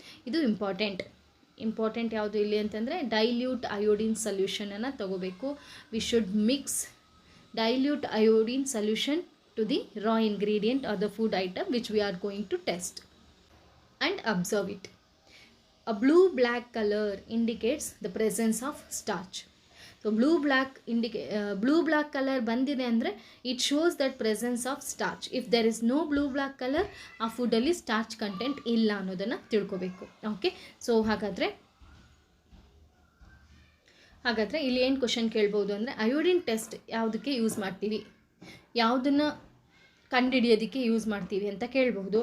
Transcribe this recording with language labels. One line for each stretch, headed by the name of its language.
Kannada: ಇದು ಇಂಪಾರ್ಟೆಂಟ್ ಯಾವುದು ಇಲ್ಲಿ ಅಂತಂದರೆ ಡೈಲ್ಯೂಟ್ ಅಯೋಡಿನ್ ಸೊಲ್ಯೂಷನನ್ನು ತಗೋಬೇಕು.
English: We should mix dilute iodine solution to the raw ingredient or the food item which we are going to test and observe it. A blue-black color indicates the presence of starch. So blue-black color
Kannada: bandide andre
English: it shows that presence of starch. If there is no blue-black color,
Kannada: ಆ ಫುಡ್ಡಲ್ಲಿ starch content ಇಲ್ಲ ಅನ್ನೋದನ್ನು ತಿಳ್ಕೋಬೇಕು. Okay, so ಹಾಗಾದರೆ ಇಲ್ಲಿ ಏನು question ಕೇಳ್ಬೋದು ಅಂದರೆ, iodine test ಯಾವುದಕ್ಕೆ ಯೂಸ್ ಮಾಡ್ತೀವಿ, ಯಾವುದನ್ನು ಕಂಡುಹಿಡಿಯೋದಕ್ಕೆ ಯೂಸ್ ಮಾಡ್ತೀವಿ ಅಂತ ಕೇಳಬಹುದು.